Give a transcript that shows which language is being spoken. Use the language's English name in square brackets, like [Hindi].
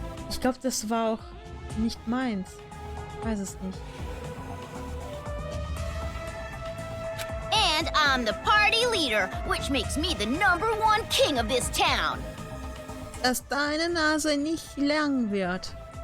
[German] Ich glaube, das war auch nicht meins. Ich weiß es nicht. [English] And I'm the party leader, which makes me the #1 king of this town. [German] Dass deine Nase nicht lang wird.